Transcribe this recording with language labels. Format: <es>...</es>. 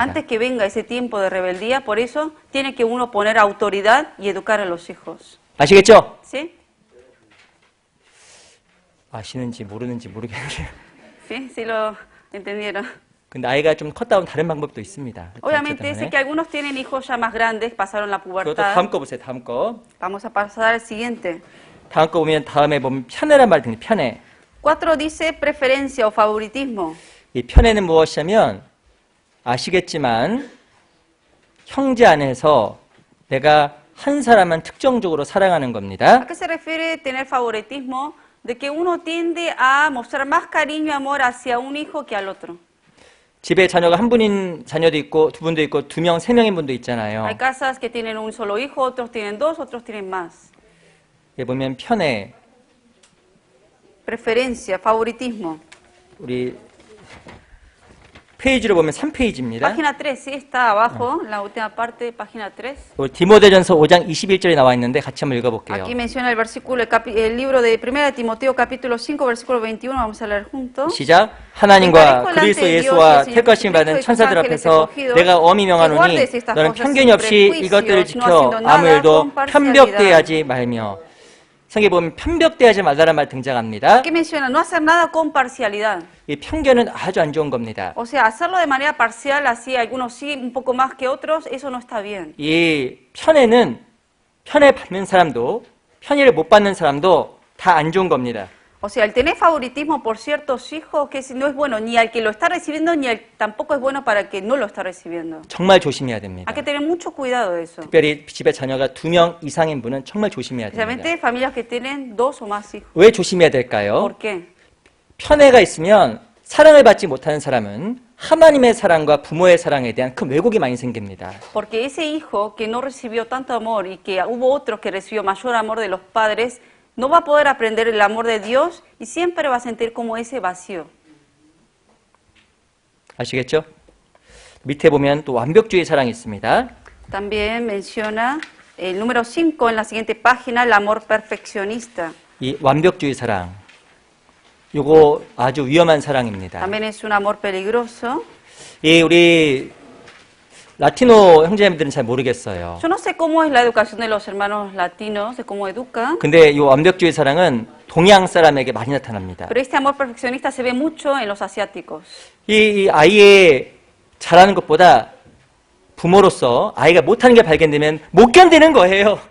<es>Antes que venga ese tiempo de rebeldía, por eso tiene que uno poner autoridad y educar a los hijos.</es> <ko>아시겠죠?</ko> <es>¿Sí?</es> <ko>아시는지 모르는지 모르겠는데.</ko> <es>¿Sí? ¿Sí lo entendieron?</es> <ko>근데 아이가 좀 컸다 보면 다른 방법도 있습니다.</ko> <es>Obviamente sé que algunos tienen hijos ya más grandes, pasaron la</es> <ko>그것도</ko> <es>pubertad.</es> <ko>다음 거 보세요. 다음 거.</ko> <es>Vamos a pasar al siguiente.</es> <ko>다음 거 보면 다음에 보면 편애란 말 등이 편애.</ko> <es>4 dice preferencia o favoritismo.</es> <ko>이 편애는 무엇이냐면 아시겠지만 형제 안에서 내가 한 사람만 특정적으로 사랑하는 겁니다.</ko> <es>¿A qué se refiere tener favoritismo? De que uno tiende a mostrar más cariño y amor hacia un hijo que al otro.</es> <ko>집에 자녀가 한 분인 자녀도 있고 두 분도 있고 두 명, 세 명인 분도 있잖아요.</ko> <es>Hay casas que tienen un solo hijo, otros tienen 2, otros tienen más.</es> <ko>여기 보면 편애,</ko> <es>Preferencia, favoritismo.</es> <ko>우리 페이지로 보면 3페이지입니다.</ko> <es>Página 3, sí, está abajo, la última parte, página 3.</es> <ko>디모데전서 5장 21절에 나와 있는데 같이 한번 읽어볼게요.</ko> <es>Aquí menciona el versículo, el libro de 1 Timoteo capítulo 5, versículo 21, vamos a leer juntos.</es> <ko>시작. 하나님과 그리스도 예수와 택하심 받은 천사들 앞에서 내가 엄히 명하노니 너는 편견이 없이 이것들을 지켜 아무 일도 편벽대하지 말며. 성경에 보면 편벽대하지 말라는 말 등장합니다.</ko> <es>Aquí menciona no hacer nada con parcialidad.</es> <ko>이 편견은 아주 안 좋은 겁니다.</ko> <es>O sea, hacerlo de manera parcial, así algunos sí un poco más que otros, eso no está bien.</es> <ko>이 편애는 편애 받는 사람도 편애를 못 받는 사람도 다 안 좋은 겁니다.</ko> <es>O sea, el tener favoritismo por ciertos hijos que no es bueno ni al que lo está recibiendo ni tampoco es bueno para el que no lo está recibiendo.</es> <ko>정말 조심해야 됩니다.</ko> <es>Hay que tener mucho cuidado de eso.</es> <ko>특별히 집에 자녀가 2명 이상인 분은 정말 조심해야 됩니다.</ko> <es>Especialmente familias que tienen 2 o más hijos.</es> <ko>왜 조심해야 될까요?</ko> <es>¿Por qué?</es> <ko>편애가 있으면 사랑을 받지 못하는 사람은 하나님의 사랑과 부모의 사랑에 대한 큰 왜곡이 많이 생깁니다.</ko> <es>Porque ese hijo que no recibió tanto amor y que hubo otros que recibió mayor amor de los padres, no va a poder aprender el amor de Dios y siempre va a sentir como ese vacío.</es> <ko>아시겠죠? 밑에 보면 또 완벽주의 사랑이 있습니다.</ko> <es>También menciona el número 5 en la siguiente página, el amor perfeccionista.</es> <ko>이 완벽주의 사랑, 요거 아주 위험한 사랑입니다.</ko> <es>También es un amor peligroso.</es> <ko>이 우리 라티노 형제님들은 잘 모르겠어요.</ko> <es>Yo no sé cómo es la educación de los hermanos latinos, de cómo educan,</es> <ko>근데 이 완벽주의 사랑은 동양 사람에게 많이 나타납니다.</ko> <es>pero este amor perfeccionista se ve mucho en los asiáticos.</es> <ko>이 아이의 잘하는 것보다 부모로서 아이가 못하는 게 발견되면 못 견디는 거예요.</ko>